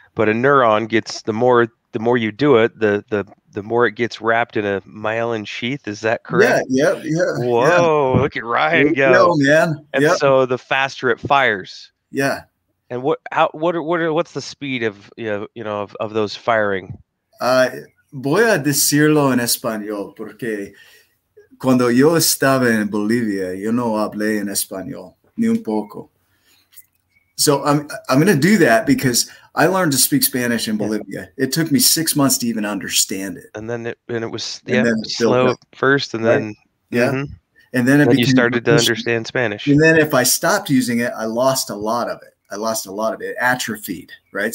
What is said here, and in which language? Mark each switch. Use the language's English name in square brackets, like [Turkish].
[English] But a neuron gets, the more you do it, the more it gets wrapped in a myelin sheath. Is that correct? Yeah. Whoa, look at Ryan Yo, go. man. And so the faster it fires. Yeah. And what's the speed of of those firing? [Spanish] Voy a decirlo en español porque cuando yo estaba en Bolivia, yo no hablé en español ni un poco. [English] So I'm going to do that because I learned to speak Spanish in Bolivia. It took me 6 months to even understand it. And then it was slow at first, and right? then and then you started to understand Spanish. And then if I stopped using it, I lost a lot of it. It atrophied, right?